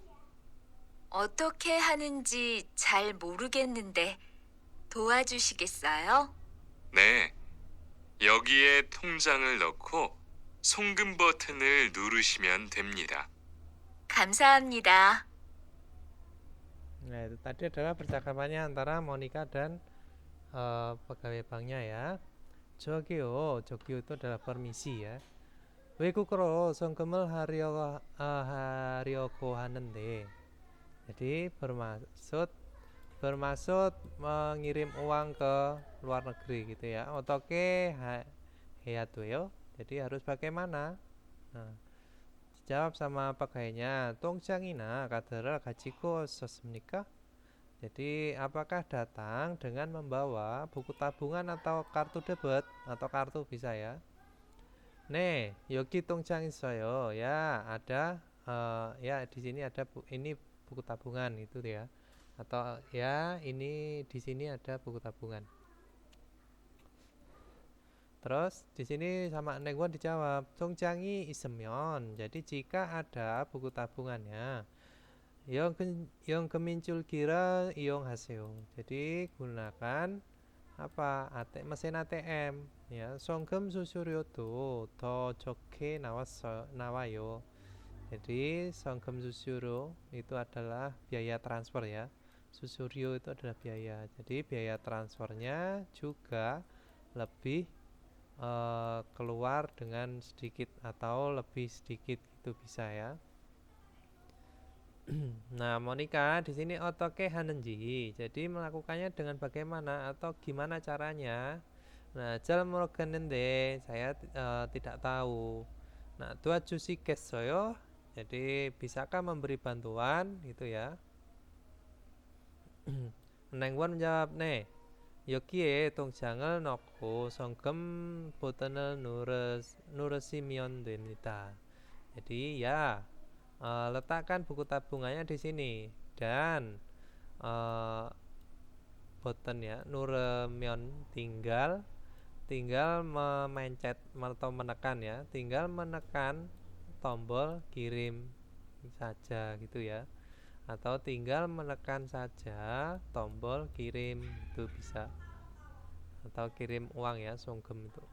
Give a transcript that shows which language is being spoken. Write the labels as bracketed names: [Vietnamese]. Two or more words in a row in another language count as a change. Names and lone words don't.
[Korean] 어떻게 하는지 잘 모르겠는데 도와주시겠어요? 네, 여기에 통장을 넣고 송금 버튼을 누르시면 됩니다. 감사합니다. [Indonesian] Nah, itu tadi adalah percakapannya antara Monica dan pegawai banknya ya. [Korean] 저기요, 저기요 [Indonesian] itu adalah permisi ya. [Korean] 외국으로 송금을 하려고 하는데, [Indonesian] jadi bermaksud mengirim uang ke luar negeri gitu ya. [Korean] 어떻게 해야 돼요? [Indonesian] Jadi harus bagaimana? Nah, dijawab sama pegawainya, [Korean] 통장이나 카드를 가지고 오셨습니까? [Indonesian] Jadi apakah datang dengan membawa buku tabungan atau kartu debit atau kartu Visa ya? 네, 여기 통장 있어요. Ya, ada ya di sini ada ini buku tabungan itu ya. Atau ya ini di sini ada buku tabungan. Terus di sini sama Nengwon dijawab, [Korean] 통장이 있으면. [Indonesian] Jadi jika ada buku tabungannya, [Korean] 연금인출기를 이용하세요. [Indonesian] Jadi gunakan apa? mesin ATM ya. [Korean] 송금 수수료도 더 적게 나와요. [Indonesian] Jadi [Korean] 송금 수수료 [Indonesian] itu adalah biaya transfer ya. Susurio itu adalah biaya. Jadi biaya transfernya juga lebih keluar dengan sedikit atau lebih sedikit itu bisa ya. Nah, Monica di sini [Korean] 어떻게 하는지. [Indonesian] Jadi melakukannya dengan bagaimana atau gimana caranya. Nah, [Korean] 잘 모르겠는데 [Indonesian] saya tidak tahu. [Korean] Nah, 도와주시겠어요? [Indonesian] Jadi bisakah memberi bantuan gitu ya. Nengwon menjawab, [Korean] 네. 여기에 통장을 넣고 송금 버튼을 누르시면 됩니다. [Indonesian] Jadi ya letakkan buku tabungannya di sini dan button ya nu르면 tinggal memencet atau menekan ya, tinggal menekan tombol kirim saja gitu ya, atau tinggal menekan saja tombol kirim itu bisa, atau kirim uang ya, 송금 itu.